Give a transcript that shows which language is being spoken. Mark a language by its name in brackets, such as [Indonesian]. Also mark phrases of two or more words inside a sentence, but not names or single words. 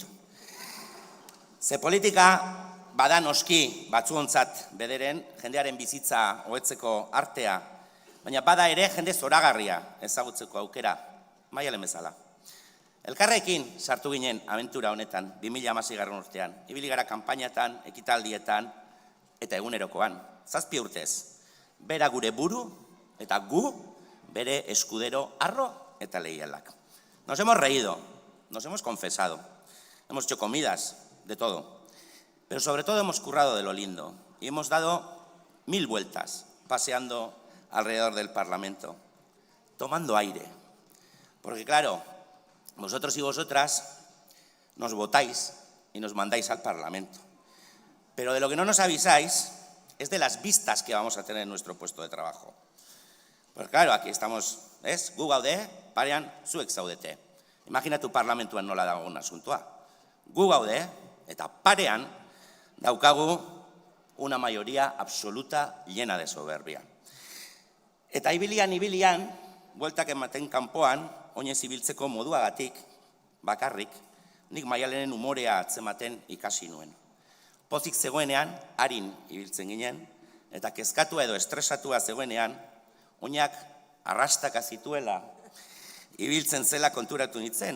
[Basque] Ze politika bada noski batzuontzat bederen, jendearen bizitza hobetzeko artea, baina bada ere jende zoragarria ezagutzeko aukera, Maialen bezala. Elkarrekin sartu ginen abentura honetan, 2016 urtean, ibili gara kanpainatan, ekitaldietan, eta egunerokoan, 7 urtez, bera gure buru eta gu bere eskudero arro eta leialak. [Spanish] Nos hemos reído, nos hemos confesado, hemos hecho comidas, de todo, pero sobre todo hemos currado de lo lindo y hemos dado 1000 vueltas paseando alrededor del Parlamento, tomando aire, porque claro, vosotros y vosotras nos votáis y nos mandáis al Parlamento. Pero de lo que no nos avisáis es de las vistas que vamos a tener en nuestro puesto de trabajo. Pues claro, aquí estamos, [Basque] ez? Gu gaude, parean zuek zaudete. Imaginatu parlamentuan nola dagoen asuntoa. Gu gaude, eta parean daukagu [Spanish] una mayoría absoluta llena de soberbia. [Basque] Eta ibilian, bueltak ematen kanpoan, oinez ibiltzeko moduagatik, bakarrik, nik Maialenen umorea atzematen ikasi nuen. Pozik zegoenean, harin ibiltzen ginen, eta kezkatua edo estresatua zegoenean, oinak arrastaka zituela ibiltzen zela konturatu nintzen.